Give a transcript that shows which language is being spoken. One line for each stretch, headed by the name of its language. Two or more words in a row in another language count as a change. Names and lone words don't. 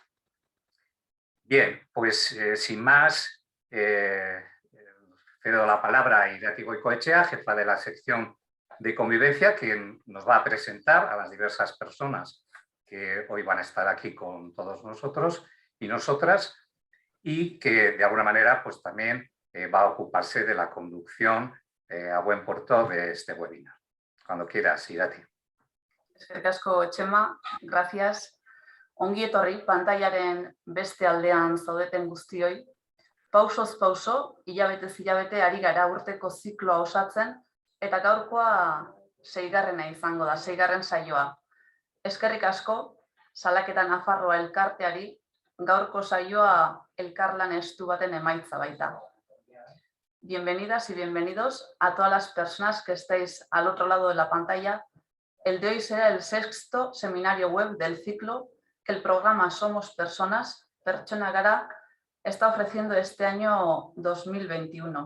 Spanish: Bien, pues sin más, cedo la palabra a Irati Goicoechea, jefa de la sección de convivencia, quien nos va a presentar a las diversas personas que hoy van a estar aquí con todos nosotros y nosotras, y que de alguna manera pues también va a ocuparse de la conducción a buen puerto de este webinar. Cuando quieras, Irati.
Basque: Eskerrik asko, Chema, gracias. Ongi etorri pantailaren beste aldean zaudeten guztioi. Pausoz pauso, hilabetez hilabete ari gara urteko zikloa osatzen, eta gaurkoa 6. izango da, 6. saioa. Eskerrik asko, Salaketa Nafarroa elkarteari, gaurko saioa elkarlan estu baten emaitza baita.
Spanish: Bienvenidas y bienvenidos a todas las personas que estáis al otro lado de la pantalla. El de hoy será el 6º seminario web del ciclo que el programa Somos Personas, Pertsona Gara, está ofreciendo este año 2021.